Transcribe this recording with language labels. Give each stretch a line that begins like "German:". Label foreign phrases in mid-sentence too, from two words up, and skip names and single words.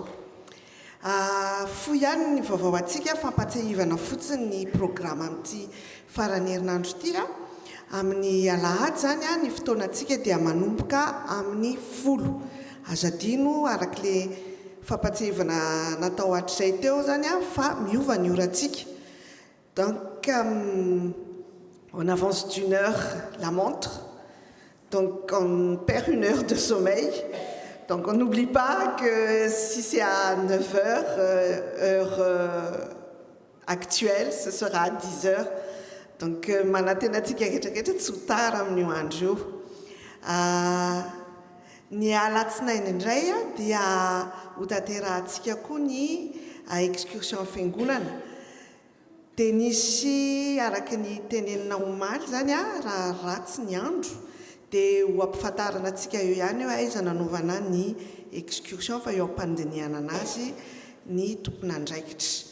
Malagasy: Fo ihany ny vaovao antsika fampatsahivana fotsiny ny programa amin'ity farany herinandro ity amin'ny alahady zany ny fotoanantsika dia manomboka amin'ny 10 azadino arak'ile fampatsahivana natao hatrizay teo zany fa miova ny orantsika.
French: Donc on avance d'une heure la montre, donc on perd 1 heure de sommeil. Donc on n'oublie pas que si c'est à 9 heures, heure actuelle, ce sera à 10 heures.
Malagasy: Donc manatenatsika rehetrarehetra tsy ho tara amin'io andro io. Ny alatsinainy indray dia ho tanterahantsika koa ny excursion fiangonana. Dia nisy araky ny tenenina omaly zany raha ratsy ny andro dia ho ampifantarana antsika eo ihany eo aiza nanaovana ny excursion fa eo ampandiniana anazy ny tompon'andraikitra.